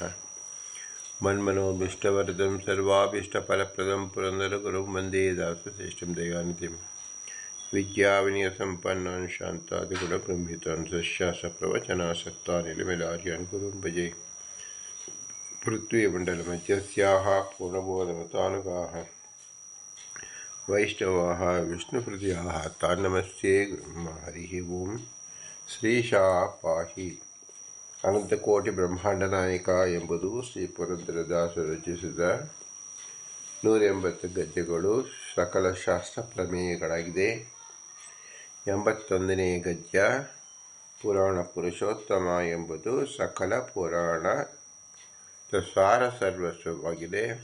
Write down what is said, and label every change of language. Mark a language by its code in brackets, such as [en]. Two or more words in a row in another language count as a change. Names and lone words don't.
[sa] मन्मनोभीष्टवरदं सर्वाभीष्टफलप्रदं पुरन्दरगुरुं वन्दे दासश्रेष्ठं दयानिधिं विद्याविनयसम्पन्नान् शान्तादिगुणबृंहितान् सस्यासप्रवचनासक्तान् निलमिलार्यान् गुरून् भजे। पृथ्वीमण्डलमध्यस्याः पूर्णबोधमतानुगाः वैष्णवाः विष्णुहृदयाः तान् नमस्ते गुरुं। हरिः ओं। ಶ್ರೀಶಾಃ ಪಾಹಿ. [kn] ಅನಂತಕೋಟಿ ಬ್ರಹ್ಮಾಂಡ ನಾಯಕ ಎಂಬುದು ಶ್ರೀ ಪುರಂದರದಾಸರು ರಚಿಸಿದ 180 ಗದ್ಯಗಳು ಸಕಲ ಶಾಸ್ತ್ರ ಪ್ರಮೇಯಗಳಾಗಿದೆ. 81ನೇ ಗದ್ಯ ಪುರಾಣ ಪುರುಷೋತ್ತಮ ಎಂಬುದು ಸಕಲ ಪುರಾಣ ಸಾರ ಸರ್ವಸ್ವವಾಗಿದೆ.